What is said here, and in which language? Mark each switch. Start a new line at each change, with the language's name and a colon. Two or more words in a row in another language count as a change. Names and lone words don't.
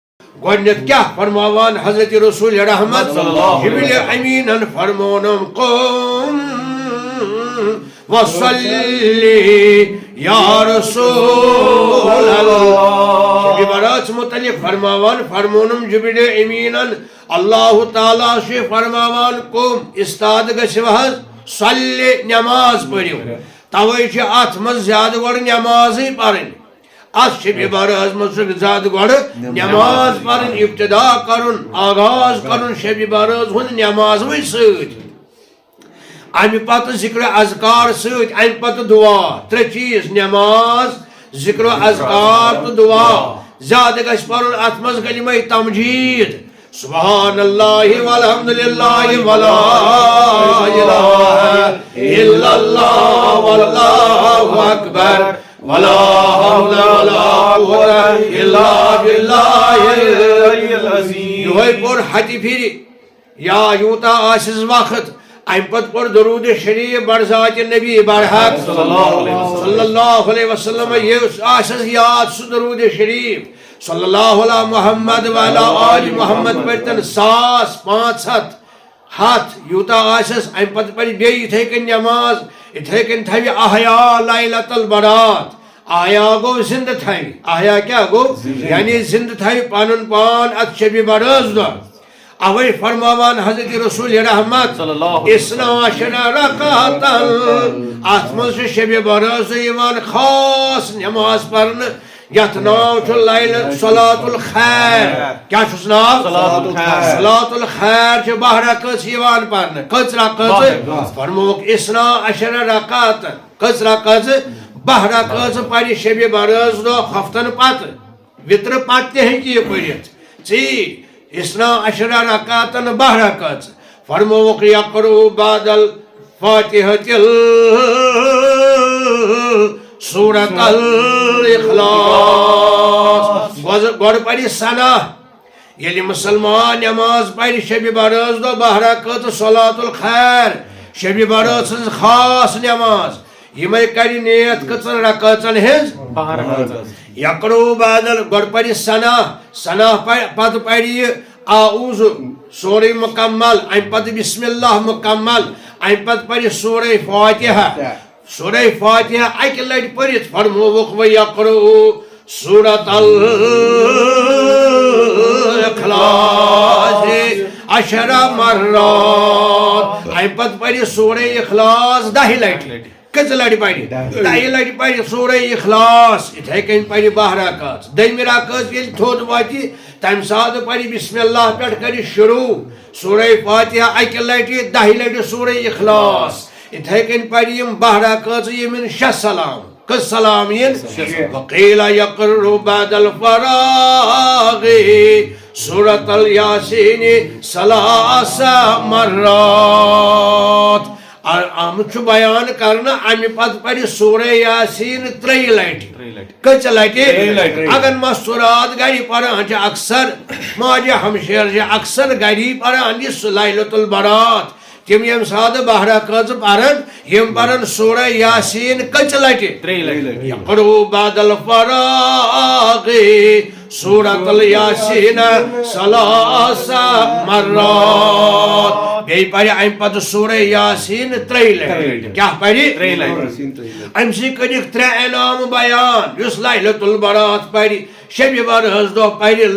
Kashmiri: گۄڈنٮ۪تھ کیٛاہ فرماوان حضرت رسول رحمت جبریل امین فرمونم
Arabic: قم وصلی یا رسول اللہ
Kashmiri: شب برات متعلق فرمونم جبریل امین اللہ تعالیٰ سے فرماوان قم استاد گژھِو حظ صلی نماز پٔرِو توے چھِ اتھ منٛز زیادٕ گۄڈٕ نمازٕے پرٕنۍ اتھ شب برات منٛز چھُ زیادٕ گۄڈٕ نماز پرٕنۍ ابتدا کرُن آغاز کرُن شب برات ہُنٛد نمازوٕے سۭتۍ امہِ پتہٕ ذکر اذکار سۭتۍ امہِ پتہٕ دعا ترٛےٚ چیٖز نماز ذکر اذکار تہٕ دعا زیادٕ گژھِ پرُن اتھ منٛز کلمہ تمجید
Arabic: سبحان اللہ والحمد للہ ولا الہ الا اللہ واللہ اکبر ولا حول ولا قوة الا باللہ العلی العظیم
Kashmiri: یہوے پوٚر ہتہِ پھرِ یا یوٗتاہ آسٮ۪س وقت امہِ پتہٕ پوٚر درود شریف بڑ ذات نبی برحق
Arabic: صلی اللہ علیہ وسلم
Kashmiri: یُس آسٮ۪س یاد سُہ درود شریف
Arabic: صلی اللہ علیہ محمد وعلی آل محمد
Kashmiri: پٔرتن 1500 ہتھ یوٗتاہ آسٮ۪س امہِ پتہٕ پرِ بیٚیہِ یِتھے کٔنۍ نماز یِتھے کٔنۍ تھاوِ احیا لیلۃ البرات احیا گوٚو زندٕ تھاوِ احیا کیٛاہ گوٚو یعنی زندٕ تھاوِ پنُن پان اتھ شبِ برٲژ دۄہ اوے فرماوان حضرت رسول رحمت
Arabic: اثنا عشر
Kashmiri: رکعتن اتھ منٛز چھُ شبِ برٲژ دۄہ یِوان خاص نماز پرنہٕ یتھ ناو چھُ صلاۃ الخیر کیٛاہ چھُس ناو صلاۃ الخیر چھِ 12 رکعت یِوان پرنہٕ کٔژ رکعت فرمووُکھ
Arabic: اثنا عشر
Kashmiri: رکعتن کٔژ رکعت 12 رکعت پرِ شبِ برٲژ دۄہ ہفتن پتہٕ وِترٕ پتہٕ تہِ ہیٚکہِ یہِ پٔرِتھ ژیٖرۍ اثنا عشر رکعتن 12 رکعت فرمووُکھ
Arabic: یقرؤ بعد الفاتحة
Kashmiri: سورۃ الاخلاص گۄڈٕ پرِ ثنا ییٚلہِ مسلمان نماز پرِ شبِ برٲژ دۄہ 12 رکعت صلاۃ الخیر شبِ برٲژ ہٕنٛز خاص نماز یِمے کرِ نیت کٔژن رکعژن ہٕنٛز
Arabic: یقرؤ بعد
Kashmiri: گۄڈٕ پرِ ثنا پتہٕ پرِ یہِ اعوذ سورہ مکمل امہِ پتہٕ بسم اللہ مکمل امہِ پتہٕ پرِ سورہ فاتحہ اکہِ لٹہِ پٔرِتھ فرمووُکھ
Arabic: وَیَقرؤ سورۃ
Kashmiri: الاخلاص 10 مرات امہِ پتہٕ پرِ سورہ اخلاص 10 لٹہِ کٔژِ لٹہِ پرِ 10 لٹہِ پرِ سورہ اخلاص یِتھے کٔنۍ پرِ 12 رکعت دٔیمہِ رکعت ییٚلہِ تھوٚد واتہِ تمہِ ساتہٕ پرِ بسم اللہ پٮ۪ٹھ کرِ شروع سورہ فاتحہ اکہِ لٹہِ 10 لٹہِ سورہ اخلاص یِتھے کٔنۍ پرِ یِم 12 رکعت یِم یِن 6 سلام کٔژ سلام یِن
Arabic: وقیل یقرؤ بعد الفراغ سورۃ الیاسین
Kashmiri: 3 مرات آمُت چھُ بیان کرنہٕ امہِ پتہٕ پرِ سورہ یاسین 3 لٹہِ کٔژِ لٹہِ اگر مستورات گرِ پران چھِ اکثر ماجہِ ہمشیر چھِ اکثر گری پران یہِ لیلۃ البرات تِم ییٚمہِ ساتہٕ 12 رکعت پرن یِم پرن سورہ یاسین کٔژِ لٹہِ 3 لٹہِ
Arabic: یقرؤ بعد الفراغ سورۃ الیاسین
Kashmiri: 3 مرات بیٚیہِ پرِ امہِ پتہٕ سورہ یاسین 3 لٹہِ کیٛاہ پرِ 3 لٹہِ امہِ سۭتۍ کٔرِکھ 3 انعام بیان یُس لیلۃ البرات پرِ شبِ برٲژ دۄہ پرِ